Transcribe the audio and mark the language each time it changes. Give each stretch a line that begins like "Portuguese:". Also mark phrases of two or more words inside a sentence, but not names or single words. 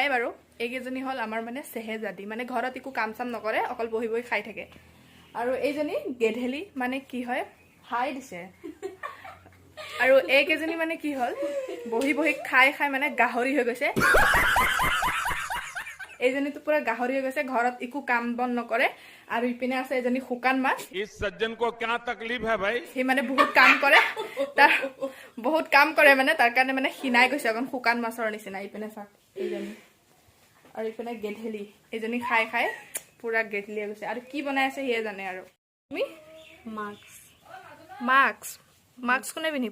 Assamese: বাৰু এইকেইজনী হ'ল আমাৰ মানে চেহেজাদি মানে ঘৰত একো কাম চাম নকৰে অকল বহি বহি খাই থাকে আৰু এইজনী গেধেলি মানে কি হয় হাই দিছে আৰু এইকেইজনী মানে কি হ'ল বহি বহি খাই মানে গাহৰি হৈ গৈছে এইজনীতো পুৰা গাহৰি হৈ গৈছে ঘৰত একো কাম বন নকৰে আৰু ইপিনে আছে এজনী শুকান মাছ
Hindi: इस सज्जन को क्या तकलीफ है भाई
Assamese: সি মানে বহুত কাম কৰে মানে তাৰ কাৰণে মানে খিনাই গৈছে অকণ শুকান মাছৰ নিচিনা ইপিনে চাওক এইজনী আৰু ইপিনে গেধেলি এইজনী খাই পুৰা গেধেলি হৈ গৈছে আৰু কি বনাই আছে সিয়ে জানে আৰু তুমি মাস্ক কোনে পিন্ধিব